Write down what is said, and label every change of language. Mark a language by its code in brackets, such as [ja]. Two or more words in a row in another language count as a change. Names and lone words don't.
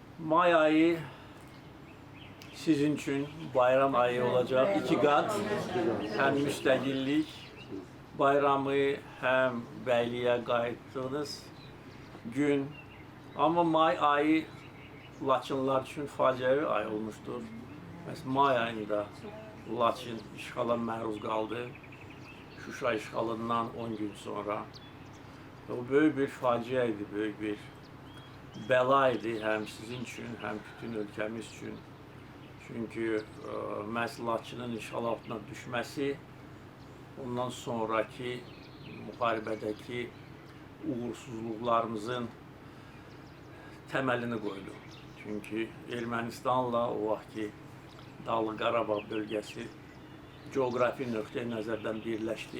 [tr] May ayı sizin için bayram ayı olacak. İki kat. Hem müstakillik bayramı hem beyliğe kayıttığınız gün. Ama May ayı Laçınlar için faciavi ay olmuştur. [az] Mesela May ayında Laçın işğala məruz qaldı. Şuşa işğalından 10 gün sonra. O böyük bir facia idi, böyük bir bəla idi [tr] hem sizin için hem bütün ülkemiz için. [az] Çünkü məhz Laçının işğal altına düşməsi ondan sonraki müharibədəki uğursuzluqlarımızın təməlini qoydu. Çünkü Ermənistanla o vaxtki Dağlıq Qarabağ bölgəsi coğrafi nöqteyi nəzərdən birləşdi.